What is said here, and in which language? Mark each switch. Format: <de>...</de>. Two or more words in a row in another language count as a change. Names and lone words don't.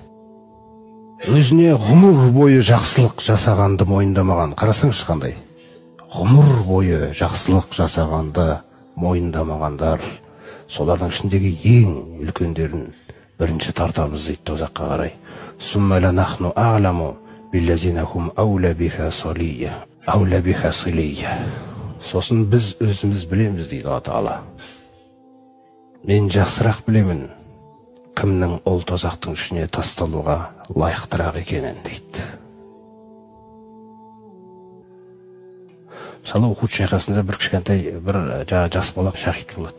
<kk>Өзіне ғұмыр бойы жақсылық жасағанды мойындамаған. Қарасаңшы қандай. Ғұмыр бойы жақсылық жасағанды мойындамағандар. Солардың ішіндегі ең үлкендерін бірінші тартамыз дейді тозаққа қарай.</kk> <ar>ثم لنحن أعلم بالذين هم أولى بها صليا.</ar> <kk>Сосын біз өзіміз білеміз дейді Алла Тағала. Мен жақсырақ білемін кімнің ол тозақтың ішіне тасталуға лайықтырақ екенін дейді. Мысалы Ухуд шайқасында бір кішкентай бір жас бала шахид болады.</kk>